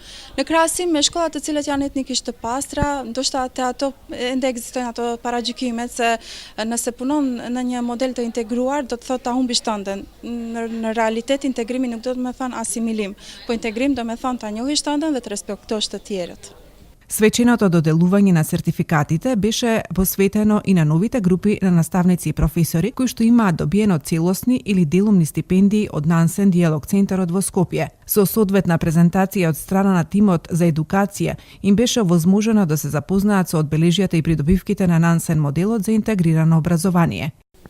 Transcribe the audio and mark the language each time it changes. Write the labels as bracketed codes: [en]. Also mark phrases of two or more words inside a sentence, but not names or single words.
[sq] Në krahasim me shkollat të cilat janë etnikisht të pastra, ndoshta te ato ende ekzistojnë ato paragjykimet se nëse punon në një model të integruar do të thotë ta humbish tënden. Në realitet integrimi nuk do të më thonë asimilim, po integrim do më thonë ta njohësh tënden dhe të respektosh të tjerët. [mk] Свеченото доделување на сертификатите беше посветено и на новите групи на наставници и професори кои што имаат добиено целосни или делумни стипендии од Нансен Диалог Центарот во Скопје. Со соодветна презентација од страна на тимот за едукација им беше овозможено да се запознаат со одбележјата и придобивките на Нансен моделот за интегрирано образование.